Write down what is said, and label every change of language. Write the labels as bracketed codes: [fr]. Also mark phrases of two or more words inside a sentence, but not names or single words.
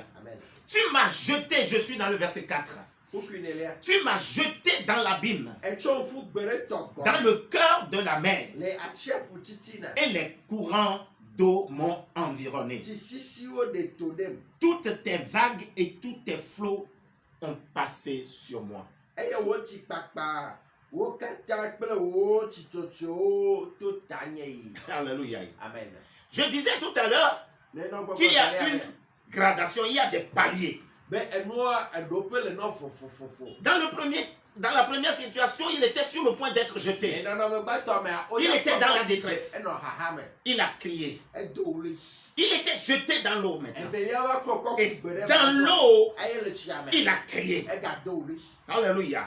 [fr] Tu m'as jeté, je suis dans le verset 4. Tu m'as jeté dans l'abîme, dans le cœur de la mer, et les courants d'eau m'ont environné. Toutes tes vagues et tous tes flots ont passé sur moi. [ee] eye wo tsi kpakpa wo katã kple wo tsitsotso to tanye yi. [fr] Alléluia. Amen. Je disais tout à l'heure qu'il y a une gradation, il y a des paliers. [ee] Be enua edope le no fofofofo. [fr] Dans la première situation, il était sur le point d'être jeté. Il était dans la détresse. Il a crié. Il était jeté dans l'eau maintenant. Et dans l'eau, il a crié. Alléluia.